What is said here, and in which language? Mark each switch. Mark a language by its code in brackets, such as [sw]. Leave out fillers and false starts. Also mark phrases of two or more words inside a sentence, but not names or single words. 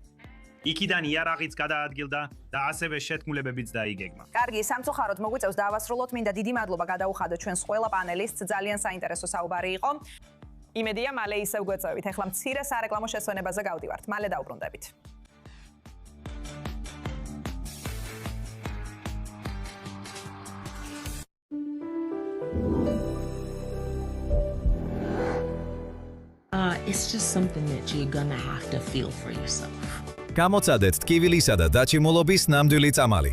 [ka] იქიდან იარაღიც გადაადგილდა და ასევე შეთქმულებებიც დაიგეგმა. კარგი, სამწუხაროდ მოგვიწევს დავასრულოთ, მინდა დიდი მადლობა გადაუხადოთ ჩვენს ყველა პანელისტს, ძალიან საინტერესო საუბარი იყო. იმედია, მალე ისევ გვეწევით. ეხლა მცირე სარეკლამო შესვენებაზე გავდივართ. მალე დავბრუნდებით. [en] It's just something that you're gonna have to feel for yourself. [ka] გამოცადეთ ტკივილისა და დაჩიმულობის ნამდვილი წამალი.